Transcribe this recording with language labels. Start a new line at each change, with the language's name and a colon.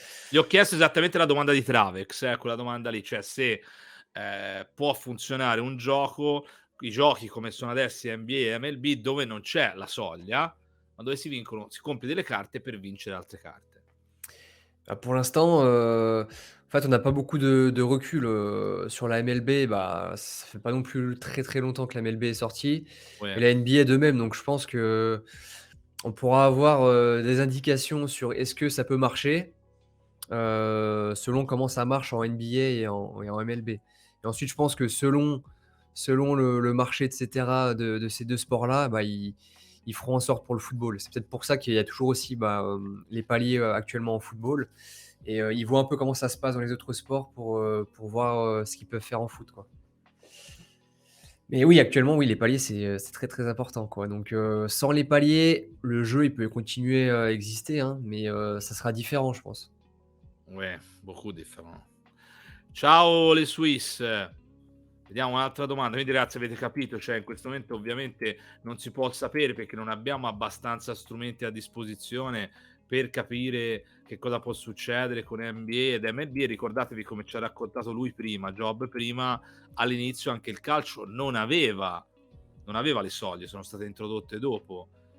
Italian: Gli ho chiesto esattamente la domanda di Travex, quella domanda lì, cioè se, può funzionare un gioco, i giochi come sono adesso NBA e MLB, dove non c'è la soglia, ma dove si compri delle carte per vincere altre carte.
French: bah, pour l'instant, en fait, on n'a pas beaucoup de recul, sur la MLB. Bah, ça fait pas non plus très, très longtemps que la MLB est sortie et Ouais, la NBA de même, donc je pense qu'on pourra avoir, des indications sur est-ce que ça peut marcher, selon comment ça marche en NBA et en MLB. Et ensuite, je pense que selon le marché et cetera de ces 2 sports-là, bah, ils feront en sorte pour le football. C'est peut-être pour ça qu'il y a toujours aussi, bah, les paliers, actuellement en football et ils voient un peu comment ça se passe dans les autres sports pour voir, ce qu'ils peuvent faire en foot, quoi. Mais oui, actuellement, oui, les paliers, c'est très, très important, quoi. Donc sans les paliers, le jeu, il peut continuer à exister, hein, mais ça sera différent, je pense. ouais, beaucoup différent.
Italian: Ciao le Swiss. Vediamo un'altra domanda. Quindi ragazzi avete capito, cioè in questo momento ovviamente non si può sapere perché non abbiamo abbastanza strumenti a disposizione per capire che cosa può succedere con NBA ed MLB. Ricordatevi come ci ha raccontato lui prima, Job prima, all'inizio anche il calcio non aveva le soglie, sono state introdotte dopo.